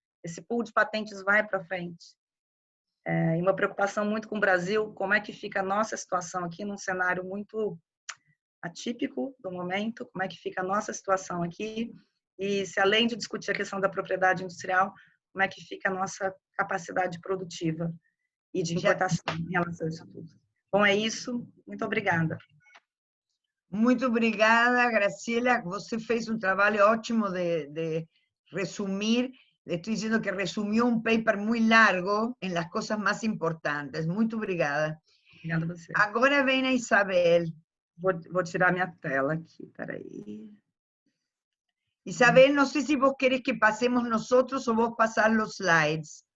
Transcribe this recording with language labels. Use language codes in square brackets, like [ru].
[pt] Esse pool de patentes vai para frente? E uma preocupação muito com o Brasil, como é que fica a nossa situação aqui num cenário muito atípico do momento, como é que fica a nossa situação aqui, e se além de discutir a questão da propriedade industrial, como é que fica a nossa capacidade produtiva e de importação em relação a isso tudo. Bom, é isso. Muito obrigada. Muito obrigada, Graciela. Você fez um trabalho ótimo de resumir. [es] Le estoy diciendo que resumió un paper muy largo en las cosas más importantes. [pt] Muito obrigada. Obrigada a você. Agora vem a Isabel. Vou tirar minha tela aqui, peraí. [es] Isabel, no sé si vos querés que pasemos nosotros o vos pasar los slides.